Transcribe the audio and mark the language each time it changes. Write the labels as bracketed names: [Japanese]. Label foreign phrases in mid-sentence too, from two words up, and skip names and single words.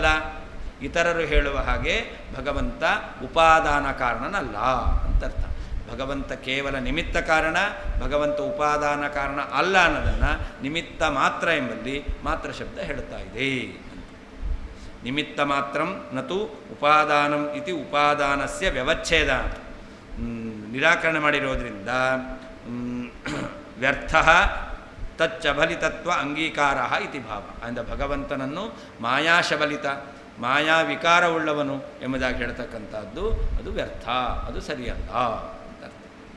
[Kannada] ಇತರರು ಹೇಳುವ ಹಾಗೆ ಭಗವಂತ ಉಪಾದಾನ ಕಾರಣನಲ್ಲ ಅಂತರ್ಥ. ಭಗವಂತ ಕೇವಲ ನಿಮಿತ್ತ ಕಾರಣ, ಭಗವಂತ ಉಪಾದಾನ ಕಾರಣ ಅಲ್ಲ ಅನ್ನೋದನ್ನು ನಿಮಿತ್ತ ಮಾತ್ರ ಎಂಬಲ್ಲಿ ಮಾತ್ರ ಶಬ್ದ ಹೇಳ್ತಾ ಇದೆ. [Sanskrit] ನಿಮಿತ್ತ ಮಾತ್ರಂ ನತು ಉಪಾದಾನಂ ಇತಿ ಉಪಾದಾನಸ್ಯ ವ್ಯವಚ್ಛೇದ [Kannada] ನಿರಾಕರಣೆ ಮಾಡಿರೋದ್ರಿಂದ [Sanskrit] ವ್ಯರ್ಥ ತಚ್ಚಬಲಿತತ್ವ ಅಂಗೀಕಾರ ಇತಿ ಭಾವ. [Kannada] ಅಂದ ಭಗವಂತನನ್ನು ಮಾಯಾಶಬಲಿತ, ಮಾಯಾವಿಕಾರವುಳ್ಳವನು ಎಂಬುದಾಗಿ ಹೇಳ್ತಕ್ಕಂಥದ್ದು ಅದು ವ್ಯರ್ಥ, ಅದು ಸರಿಯಲ್ಲ ಅಂತ ಅರ್ಥ.